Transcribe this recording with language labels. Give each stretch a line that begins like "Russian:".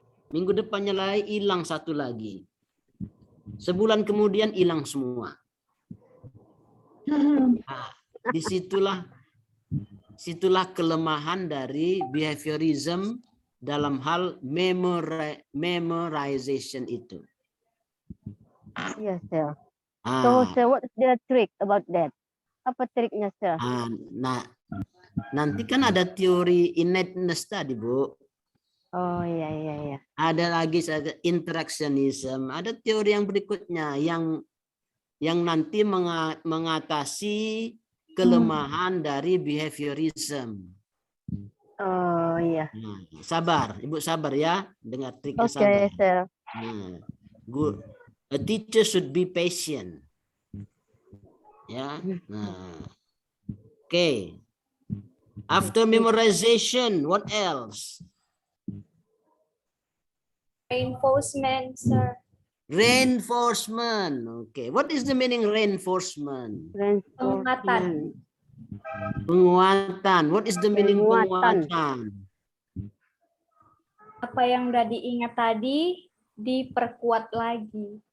Indonesian: Minggu depannya lagi hilang 1 lagi. Sebulan kemudian hilang semua. Nah, disitulah kelemahan dari behaviorism dalam hal memorization itu.
English: Yes, sir. So, sir, what is the trick about that?
Indonesian: Apa triknya, sir? Nah, nanti kan ada teori innateness tadi, Bu. Oh, iya. Ada lagi interactionism, ada teori yang berikutnya yang nanti mengatasi kelemahan dari behaviorism. Oh, iya. Nah, sabar, Ibu sabar ya, dengar triknya sabar.
English: Okay, sir. Good. A teacher should be patient. Ya. Nah. Okay. After memorization, what else? Reinforcement, sir. Reinforcement. Okay. What is the meaning reinforcement?
Indonesian: Penguatan. Penguatan.
English: What is the meaning
Indonesian: penguatan? Apa yang udah diingat tadi diperkuat lagi.